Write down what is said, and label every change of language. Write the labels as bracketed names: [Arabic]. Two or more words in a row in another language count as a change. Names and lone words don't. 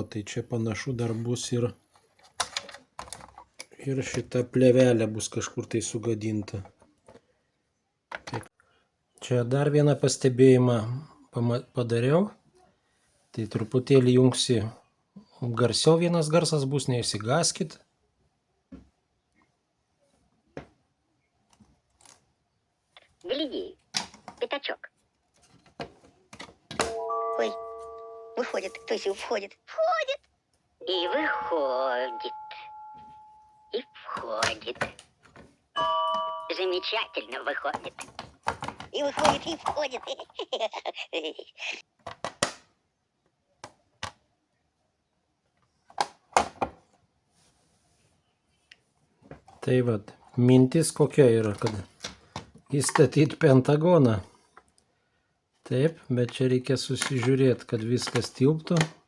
[Lithuanian] Tai čia panašu dar bus ir šita plėvelė bus kažkur tai sugadinta. Čia dar vieną pastebėjimą padariau. Tai truputėlį jungsi garsiau, vienas garsas bus, neišsigąskit. [Russian] Гляди, пятачок. Ой, выходит, то есть входит. Входит. И выходит. И входит. Замечательно выходит. И выходит, и входит. [Lithuanian] Tai vat, mintis kokia yra, kad įstatyti pentagoną. Taip, bet čia reikia susižiūrėti, kad viskas tilptų.